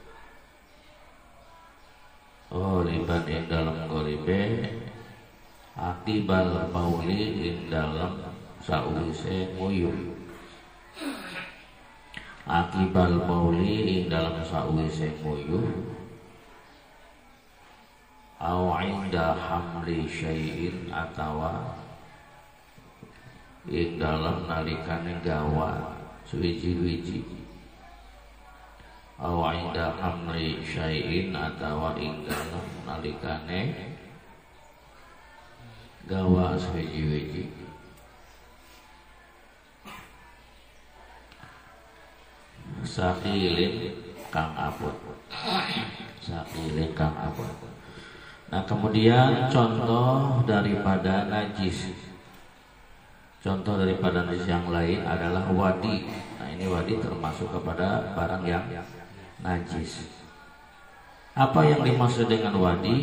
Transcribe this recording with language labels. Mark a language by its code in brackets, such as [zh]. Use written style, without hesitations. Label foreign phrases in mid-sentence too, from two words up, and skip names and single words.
[jv] Ghaliban ing dalam ghalibe [ar] akibal mauli [jv] ing dalam sawise nguyu. [ar] Akibal mauli [jv] ing dalam sawise nguyu. [ar] Aw inda hamli syai'in [jv] atawa ing dalam nalikane gawa suwiji-wiji. [ar] Aw inda hamli syai'in [jv] atawa ing dalam nalikane gawa suwiji-wiji. Sakilin kang abot. Sakilin kang abot. [id] Nah, kemudian contoh daripada najis. Contoh daripada najis yang lain adalah wadi. Nah, ini wadi termasuk kepada barang yang najis. Apa yang dimaksud dengan wadi?